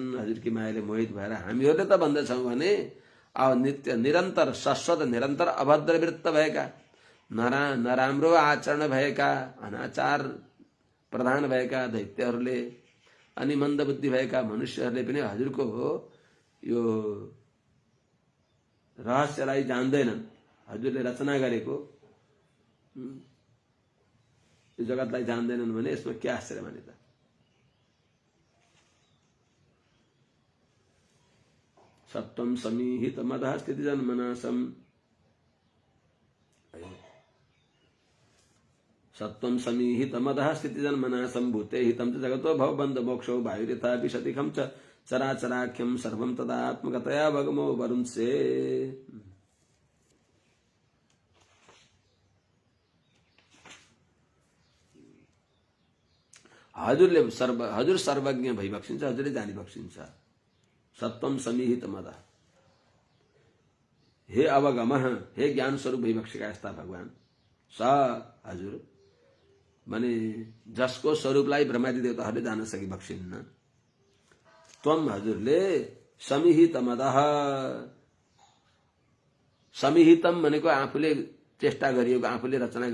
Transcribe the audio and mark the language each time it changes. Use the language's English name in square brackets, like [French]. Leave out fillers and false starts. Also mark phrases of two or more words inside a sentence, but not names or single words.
[Nepali] हजुरकी मायाले मोहित भएर हामीहरूले त भन्दछौँ भने अब नित्य निरन्तर शाश्वत निरन्तर अभद्रवृत्त भएका, नराम्रो आचरण भएका, अनाचार प्रधान भएका दैत्यहरूले अनि मन्दबुद्धि भएका मनुष्यहरूले पनि हजुरको यो रहस्यलाई जान्दैनन्। हजुरले रचना गरेको यो जगतलाई जान्दैनन् भने यसमा के आश्चर्य माने त? [Sanskrit] सत्वं समीहित मदः स्थिति जन्मनाशम, सत्वं समीहित मदः स्थिति जन्मनाशम भूते हितं च जगतो भवबन्ध मोक्षो वायुरिथा विशतिखं च चराचराख्यं सर्वं तदात्मकतया भगमो वरुंसे। [Nepali] हजुर सर्वज्ञ भइबक्सिन्छ, हजुरले जानी बक्सिन्छ। [Sanskrit] सत्वम समीहित मद, [Nepali] हे अवगम, हे ज्ञान स्वरूप भइबक्सेका यस्ता भगवान स हजुर माने जसको स्वरूपलाई ब्रह्मादि देवताहरूले जान सकिबक्सिन्न। त्वम हजुरले [Sanskrit] समीहित मदः, [Nepali] समीहितम भनेको आफूले चेष्टा गरिएको, आफूले रचना